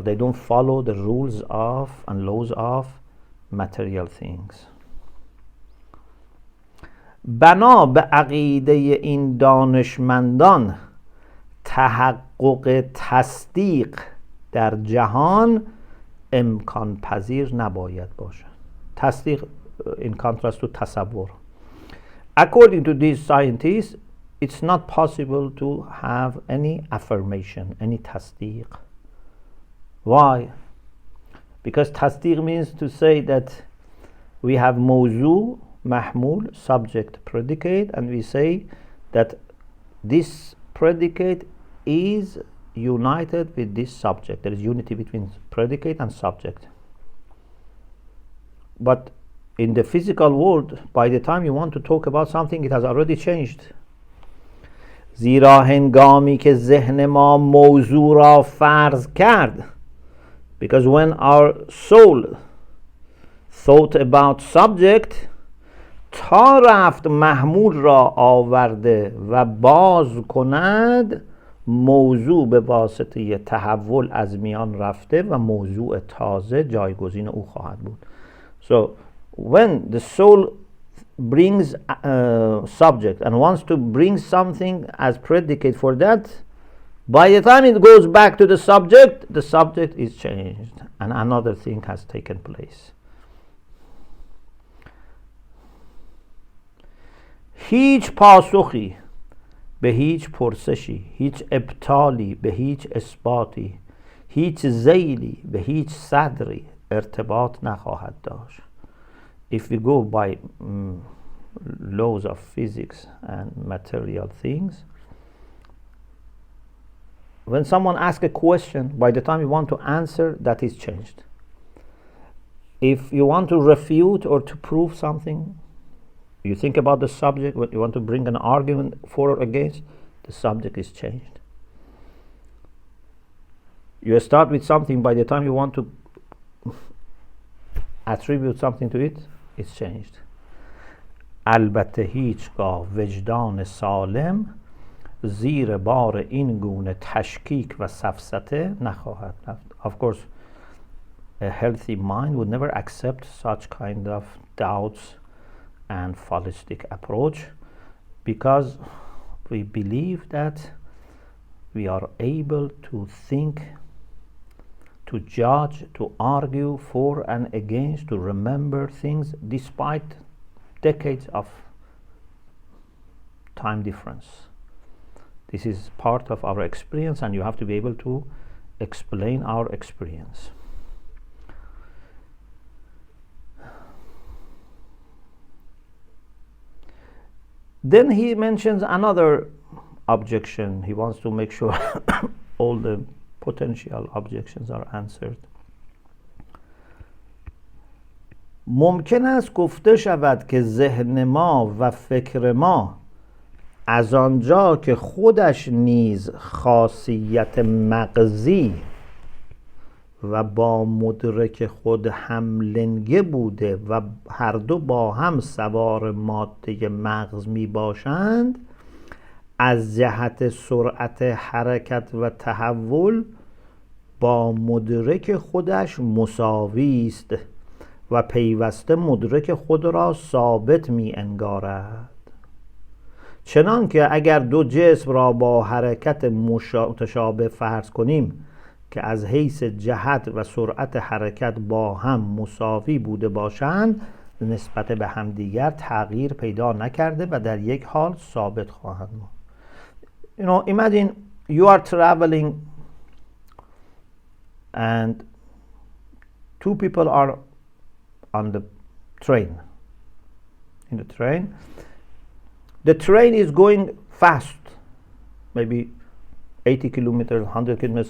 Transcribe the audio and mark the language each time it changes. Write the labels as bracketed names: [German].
[English] They don't follow the rules of and laws of material things. [Persian] بنا به عقیده این دانشمندان تحقق تصدیق در جهان امکان پذیر نباید باشد. تصدیق [English] in contrast to tasawwur. According to these scientists, it's not possible to have any affirmation, any tasdeeq. Why? Because tasdeeq means to say that we have mawzu, mahmul, subject, predicate, and we say that this predicate is united with this subject. There is unity between predicate and subject. But in the physical world, by the time you want to talk about something, it has already changed. [Persian] زیرا هنگامی که ذهن ما موضوع را فرض کرد, [English] because when our soul thought about subject, [Persian] تا رفت محمول را آورده و باز کند, موضوع به واسطه تحول از میان رفته و موضوع تازه جایگزین او خواهد بود. [English] So when the soul brings subject and wants to bring something as predicate for that, by the time it goes back to the subject is changed and another thing has taken place. [Persian] هیچ پاسخی به هیچ پرسشی، هیچ ابطالی به هیچ اثباتی، هیچ ذیلی به هیچ صدری ارتباط نخواهد داشت. [English] If we go by laws of physics and material things, when someone asks a question, by the time you want to answer, that is changed. If you want to refute or to prove something, you think about the subject, when you want to bring an argument for or against, the subject is changed. You start with something, by the time you want to attribute something to it, it's changed. [Persian] البته هیچگاه وجدان سالم زیر بار این گونه تشکیک و سفسطه نخواهد رفت. [English] Of course, a healthy mind would never accept such kind of doubts and fallistic approach, because we believe that we are able to think, to judge, to argue for and against, to remember things despite decades of time difference. This is part of our experience and you have to be able to explain our experience. Then he mentions another objection. He wants to make sure all the potential objections are answered. [Persian] ممکن است گفته شود که ذهن ما و فکر ما از آنجا که خودش نیز خاصیت مغزی و با مدرک خود هم لنگه بوده و هر دو با هم سوار ماده مغز می باشند، از جهت سرعت حرکت و تحول با مدرک خودش مساوی است و پیوسته مدرک خود را ثابت می انگارد. چنان که اگر دو جسم را با حرکت متشابه فرض کنیم که از حیث جهت و سرعت حرکت با هم مساوی بوده باشند، نسبت به همدیگر تغییر پیدا نکرده و در یک حال ثابت خواهند بود. [English] You know, imagine you are traveling and two people are on the train. In the train, the train is going fast, maybe 80 kilometers, 100 kilometers.